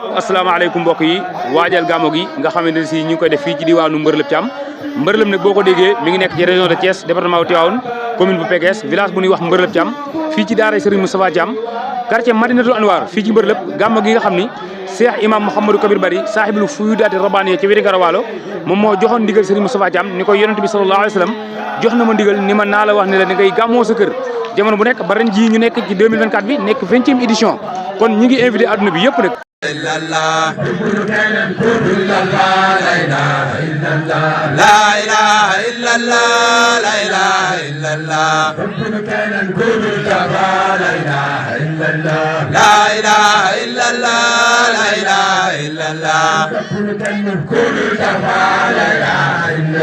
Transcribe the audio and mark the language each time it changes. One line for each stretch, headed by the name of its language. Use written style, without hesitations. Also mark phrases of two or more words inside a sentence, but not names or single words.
Wolof: asalaamaaleykum mbokk yi waajal gàmmu gi nga xamante ne si ñu ngi koy def fii ci diwaanu Mbërlëb Thiam Mbërlëb nag boo ko déggee mi ngi nekk ci
French: région de Thiès
Wolof: département bu Tivaouane commune bu Pekes village bu ñuy wax Mbërlëb Thiam fii ci daara Serigne Moustapha Thiam quartier Madinatul Anwar fii ci Mbërlëb gàmmu gi nga xam ni Cheikh Imam Mouhamadou Kabir Bari
Arabic: صاحب الفيوضات الربانية
Wolof: ci wéti Garawaalo moom moo joxoon ndigal Serigne Moustapha Thiam ni ko yonent bi
Arabic: صلى الله عليه وسلم
Wolof: jox na ma ndigal ni ma naa la wax ne la da ngay gàmmoo sa kër jamono bu nekk ba ren jii ñu nekk ci 2024 bi nekk 20e édition kon ñi ngi invité adduna bi yëpp nag
Arabic: إلا الله إلا الله لا إله إلا الله لا إله إلا الله لا إله إلا الله كان الكون كما لا إله إلا الله لا إله إلا الله لا إله إلا الله كان الكون كما لا إله إلا